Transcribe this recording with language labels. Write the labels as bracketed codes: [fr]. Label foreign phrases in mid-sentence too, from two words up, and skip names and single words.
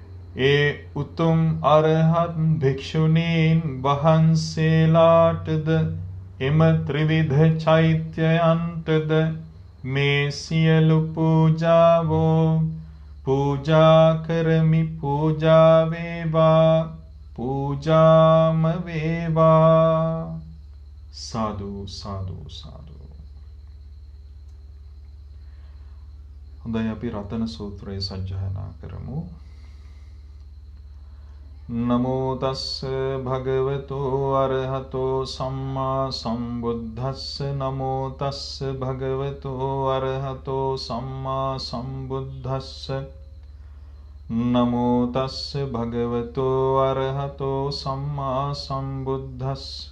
[si] ඒ උතුම් අරහත් භික්ෂුණීන් වහන්සේලාටද එම ත්‍රිවිධ චෛත්‍යයන්ටද මේ සියලු පූජාවෝ පූජා කරමි. පූජා වේවා, පූජාම වේවා. සාදු සාදු සාදු. හොඳයි, අපි රතන සූත්‍රය සජ්ජායනා කරමු. [pi] නමෝ තස්ස භගවතෝ අරහතෝ සම්මා සම්බුද්දස්ස. නමෝ තස්ස භගවතෝ අරහතෝ සම්මා සම්බුද්දස්ස. නමෝ තස්ස භගවතෝ අරහතෝ සම්මා සම්බුද්දස්ස.